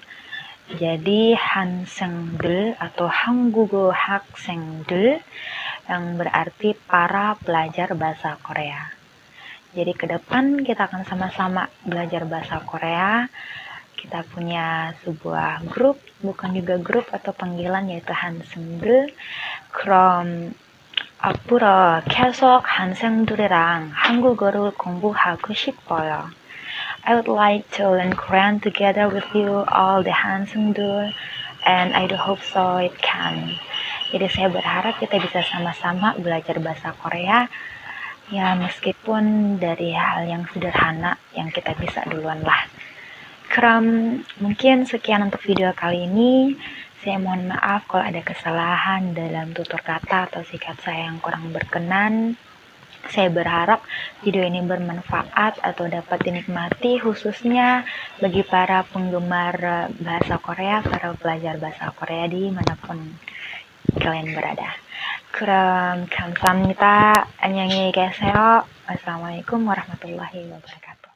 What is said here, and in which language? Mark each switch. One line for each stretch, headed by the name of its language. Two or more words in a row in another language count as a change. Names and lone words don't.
Indonesian: Jadi hansengdul atau Hanggugo haksengdul yang berarti para pelajar bahasa Korea. Jadi ke depan kita akan sama-sama belajar bahasa Korea. Kita punya sebuah grup, bukan juga grup atau panggilan yaitu hansengdul.
Korean: 그럼 앞으로 계속 한생들이랑 한국어를 공부하고 싶어요.
English: I would like to learn Korean together with you all the handseng들, and I do hope so it can.
Indonesian: Jadi saya berharap kita bisa sama-sama belajar bahasa Korea, ya meskipun dari hal yang sederhana yang kita bisa duluan lah. Mungkin sekian untuk video kali ini. Saya mohon maaf kalau ada kesalahan dalam tutur kata atau sikap saya yang kurang berkenan. Saya berharap video ini bermanfaat atau dapat dinikmati khususnya bagi para penggemar bahasa Korea, para pelajar bahasa Korea dimanapun kalian berada.
Korean: 그럼 감사합니다. 안녕히 계세요.
Arabic: والسلام عليكم ورحمة الله وبركاته.